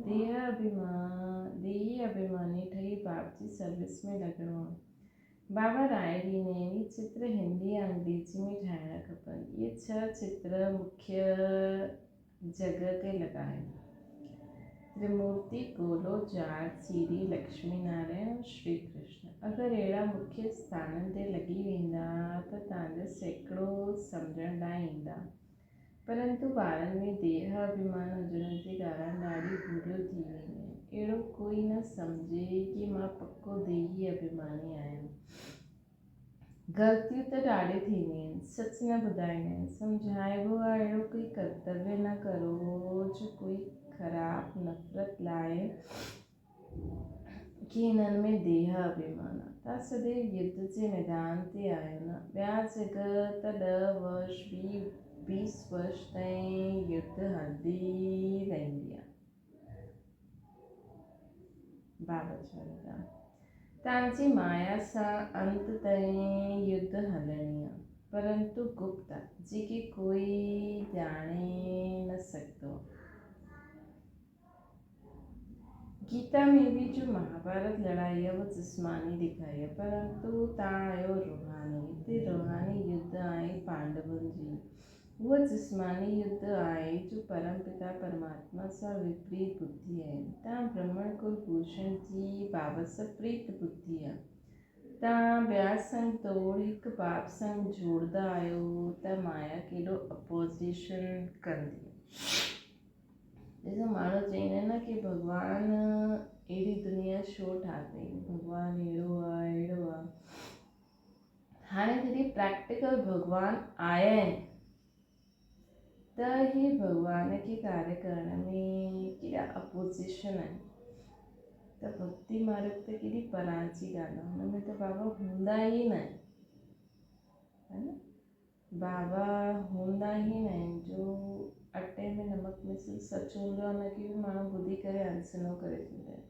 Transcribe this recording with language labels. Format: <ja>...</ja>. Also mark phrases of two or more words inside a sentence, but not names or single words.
<sd>देही अभिमानी ठही बाप जी सर्विस में लॻणो आहे। बाबा राय ॾींदा आहिनि इहे चित्र हिंदी ऐं अंग्रेजी में ठाहिणा खपनि। इहे 6 चित्र मुख्य जॻह ते लॻाइनि। त्रिमूर्ति गोलो जाट सीडी लक्ष्मी नारायण और श्री कृष्ण। अगरि अहिड़ा मुख्य स्थाननि ते लॻी वेंदा त तव्हांजा सैकड़ो सम्झण लाइ ईंदा, परंतु ॿारनि में देह अभिमान हुजण जे कारण ॾाढी भूलियूं थी वेंदियूं आहिनि। अहिड़ो कोई न सम्झे कि मां पको देही अभिमानी आहियां। ग़लतियूं त ॾाढी थींदियूं आहिनि, सच न ॿुधाईंदा आहिनि। सम्झाइबो आहे अहिड़ो कोई कर्तव्य न करो जो कोई ख़राबु नफ़रत लाइ कि हिननि में देह अभिमान आहे। तव्हां सदैव युद्ध जे मैदान ते आहियो न, ॿिया जॻह त 10 वर्ष 20 वर्ष ताईं युद्ध हलंदी रहंदी आहे। बाबा चवंदा तव्हांजी माया सां अंत ताईं युद्ध हलणी आहे, परंतु गुप्त आहे, जेके कोई ॼाणे न सघंदो।</sd> <hi>गीता में भी जो महाभारत लड़ाई है वो जिस्मानी दिखाई है,</hi> <sd>परंतु तव्हां आहियो रूहानी। हिते रूहानी युद्ध आहे पांडवनि जी, उहा जिस्मानी युद्ध आहे जो परमपिता परमात्मा सां विपरीत बुद्धि आहे। तव्हां ब्रह्मण कुलभूषण जी बाबा सां प्रीत बुद्धि आहे। तव्हां ॿिया संग तोड़ हिकु बाप संग जोड़दा आहियो त माया केॾो अपोज़िशन कंदी। ॾिसो माण्हू चवंदा आहिनि न कि भॻवानु अहिड़ी दुनिया छो ठाही, भॻवानु अहिड़ो प्रैक्टिकल</sd> <hi>भगवान आया है</hi> <sd>त ही भगवान के कार्य करण में केड़ा अपोजिशन है। त भक्ति मार्ग त केड़ी पराची ॻाल्हि आहे, हुन में त बाबा हूंदा ई न आहिनि,</sd> <hi>है न।</hi> <sd>बाबा हूंदा ई न आहिनि। जो अटे में नमक मिसल सच हूंदो आहे हुनखे बि माण्हू ॿुधी करे अनसुनो करे छॾींदा आहिनि।</sd>